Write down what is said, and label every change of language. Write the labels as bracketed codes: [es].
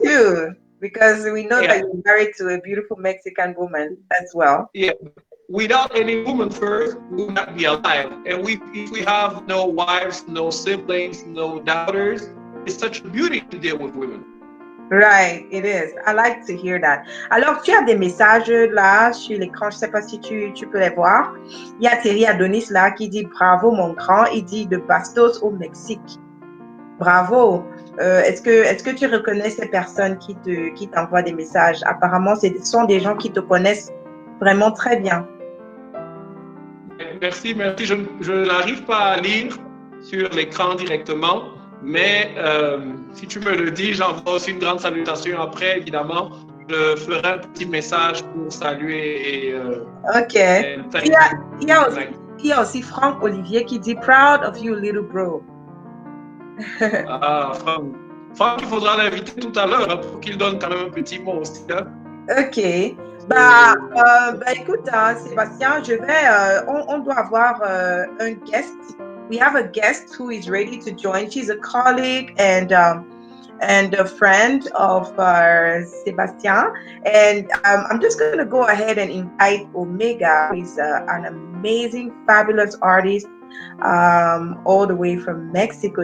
[en] women too, because we know that yeah, you're married to a beautiful Mexican woman as well. yeah. Without any woman first, we would not be alive. And if we have no wives, no siblings, no daughters, it's such a beauty to deal with women. Right, it is. I like to hear that. [fr] Alors, tu as des messages là sur l'écran. Je ne sais pas si tu peux les voir. Il y a Thierry Adonis là qui dit bravo mon grand. Il dit de Bastos au Mexique. Bravo. Est-ce que tu reconnais ces personnes qui t'envoient des messages? Apparemment, ce sont des gens qui te connaissent vraiment très bien. Merci, merci. Je n'arrive pas à lire sur l'écran directement, mais si tu me le dis, j'envoie aussi une grande salutation après, évidemment. Je ferai un petit message pour saluer et Ok. [en] thank [fr] Il y a aussi Franck Olivier qui dit [en] proud of you, little bro. [fr] Ah, Franck, il faudra l'inviter tout à l'heure pour qu'il donne quand même un petit mot aussi. Hein. Ok. Écoute, hein, Sébastien, on doit avoir un guest. [en] We have a guest who is ready to join. She's a colleague and a friend of Sebastien. And I'm just going to go ahead and invite Omega, who is an amazing, fabulous artist all the way from Mexico.